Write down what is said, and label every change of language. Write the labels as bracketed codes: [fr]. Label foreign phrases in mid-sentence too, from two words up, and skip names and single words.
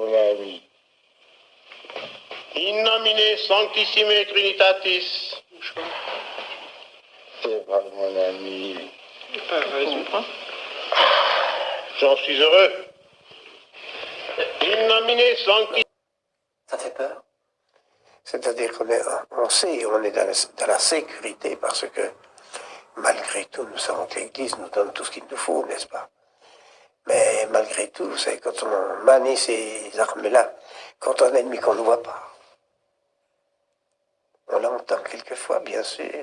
[fr] ami. [la] In nomine Sanctissime Trinitatis. [fr] C'est pas mon ami. J'en suis heureux. [la] In nomine Sanctissime. [fr] Ça fait peur? C'est-à-dire qu'on sait, on est dans la sécurité parce que malgré tout, nous savons que l'Église nous donne tout ce qu'il nous faut, n'est-ce pas? Mais malgré tout, vous savez, quand on manie ces armes-là, contre un ennemi qu'on ne voit pas, on l'entend quelquefois, bien sûr.